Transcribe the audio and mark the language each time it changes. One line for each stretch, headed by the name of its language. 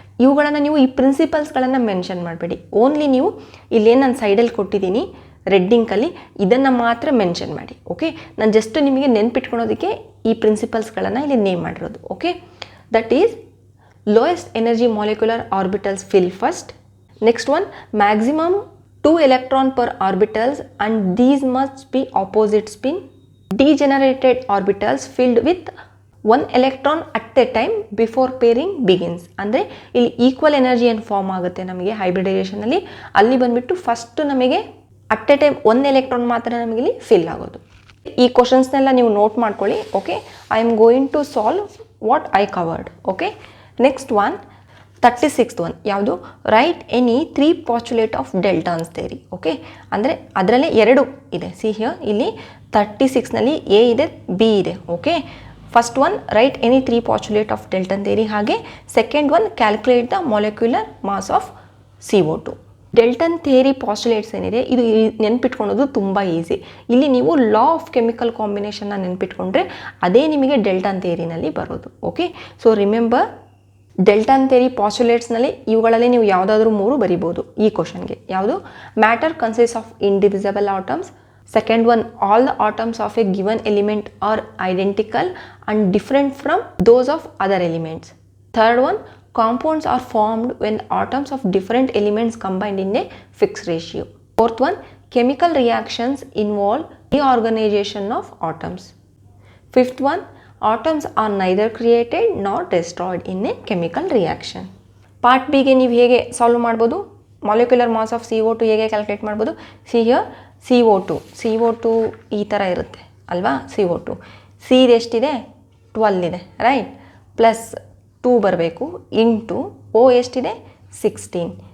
Kannada: ಇವುಗಳನ್ನು ನೀವು ಈ ಪ್ರಿನ್ಸಿಪಲ್ಸ್ಗಳನ್ನು ಮೆನ್ಷನ್ ಮಾಡಬೇಡಿ. ಓನ್ಲಿ ನೀವು ಇಲ್ಲೇನು ನಾನು ಸೈಡಲ್ಲಿ ಕೊಟ್ಟಿದ್ದೀನಿ ರೆಡ್ಡಿಂಕಲ್ಲಿ ಇದನ್ನು ಮಾತ್ರ ಮೆನ್ಷನ್ ಮಾಡಿ. ಓಕೆ, ನಾನು ಜಸ್ಟ್ ನಿಮಗೆ ನೆನ್ಪಿಟ್ಕೊಳೋದಕ್ಕೆ ಈ ಪ್ರಿನ್ಸಿಪಲ್ಸ್ಗಳನ್ನು ಇಲ್ಲಿ ನೇಮ್ ಮಾಡಿರೋದು.
English: Okay, that is lowest energy molecular orbitals fill first. Next one, maximum 2 electron per orbitals and these must be opposite spin. Degenerated orbitals filled with 1 electron at a time before pairing begins.
Kannada: ಅಂದರೆ ಇಲ್ಲಿ equal energy ಏನು form ಆಗುತ್ತೆ ನಮಗೆ ಹೈಬ್ರಿಡೈಸೇಷನಲ್ಲಿ, ಅಲ್ಲಿ ಬಂದುಬಿಟ್ಟು first ನಮಗೆ at A time 1 electron ಮಾತ್ರ ನಮಗೆ ಇಲ್ಲಿ ಫಿಲ್ ಆಗೋದು. ಈ ಕ್ವಶನ್ಸ್ನೆಲ್ಲ ನೀವು ನೋಟ್ ಮಾಡ್ಕೊಳ್ಳಿ.
English: Okay, I am going to solve what I covered. Okay, next one 36th one ಯಾವುದು, right any 3 postulate of Dalton's theory.
Kannada: Okay, ಅಂದರೆ ಅದರಲ್ಲೇ 2 ಇದೆ.
English: see here
Kannada: ಇಲ್ಲಿ 36ನಲ್ಲಿ ಎ ಇದೆ, ಬಿ ಇದೆ.
English: Okay, first one, right any 3 postulate of Dalton theory. ಹಾಗೆ second one, calculate the molecular mass of CO2.
Kannada: ಡೆಲ್ಟನ್ theory postulates ಏನಿದೆ ಇದು ನೆನ್ಪಿಟ್ಕೊಳೋದು ತುಂಬ ಈಸಿ. ಇಲ್ಲಿ ನೀವು ಲಾ ಆಫ್ ಕೆಮಿಕಲ್ ಕಾಂಬಿನೇಷನ್ನ ನೆನ್ಪಿಟ್ಕೊಂಡ್ರೆ ಅದೇ ನಿಮಗೆ ಡೆಲ್ಟನ್ ಥಿಯರಿನಲ್ಲಿ ಬರೋದು. ಓಕೆ,
English: so remember
Kannada: ಡೆಲ್ಟನ್ ಥಿಯರಿ ಪಾಸ್ಟುಲೇಟ್ಸ್ನಲ್ಲಿ ಇವುಗಳಲ್ಲಿ ನೀವು ಯಾವುದಾದ್ರೂ 3 ಬರಿಬೋದು ಈ ಕ್ವಶನ್ಗೆ.
English: ಯಾವುದು, matter consist of indivisible atoms. Second one, all the atoms of a given element are identical and different from those of other elements. Third one, compounds are formed when atoms of different elements combined in a fixed ratio. Fourth one, chemical reactions involve reorganization of atoms. Fifth one, atoms are neither created nor destroyed in a chemical reaction.
Kannada: Part B ಗೆ ನೀವು ಹೇಗೆ solve ಮಾಡ್ಬೋದು,
English: molecular mass of CO2
Kannada: ಹೇಗೆ calculate ಮಾಡ್ಬೋದು.
English: see here
Kannada: CO2 ಈ ಥರ ಇರುತ್ತೆ ಅಲ್ವಾ. CO2 ಸಿ ಎಷ್ಟಿದೆ, 12 ಇದೆ ರೈಟ್, ಪ್ಲಸ್ 2 ಬರಬೇಕು ಇಂಟು ಓ ಎಷ್ಟಿದೆ 16.